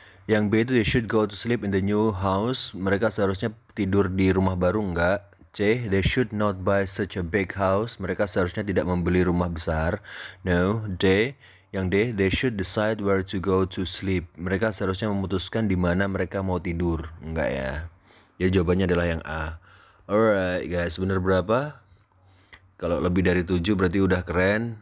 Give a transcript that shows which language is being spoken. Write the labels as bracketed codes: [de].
[id] Yang B itu [en] they should go to sleep in the new house. [id] Mereka seharusnya tidur di rumah baru, enggak. [en] C, they should not buy such a big house. [id] Mereka seharusnya tidak membeli rumah besar. [en] No. D, [id] yang D, [en] they should decide where to go to sleep. [id] Mereka seharusnya memutuskan di mana mereka mau tidur. Enggak ya. Jadi jawabannya adalah yang A. [en] Alright guys, [id] bener berapa? Kalau lebih dari 7 berarti udah keren.